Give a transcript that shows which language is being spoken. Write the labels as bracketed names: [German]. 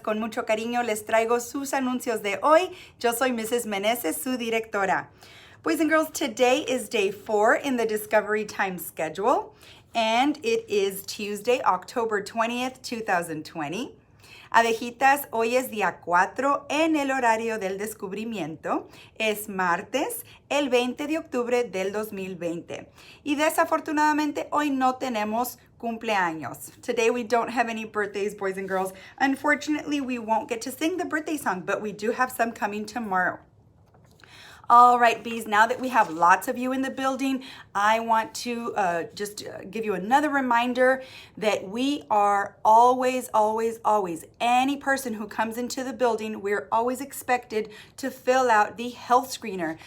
[Spanish] Con mucho cariño les traigo sus anuncios de hoy. Yo soy Mrs. Meneses, su directora. [English] Boys and girls, today is day 4 in the Discovery Time schedule, and it is Tuesday, October 20th, 2020. [Spanish] Abejitas, hoy es día 4 en el horario del descubrimiento. Es martes, el 20 de octubre del 2020. Y desafortunadamente hoy no tenemos cumpleaños. [English] Today we don't have any birthdays, boys and girls. Unfortunately, we won't get to sing the birthday song, but we do have some coming tomorrow. All right, bees, now that we have lots of you in the building, I want to just give you another reminder that we are always, any person who comes into the building, we're always expected to fill out the health screener.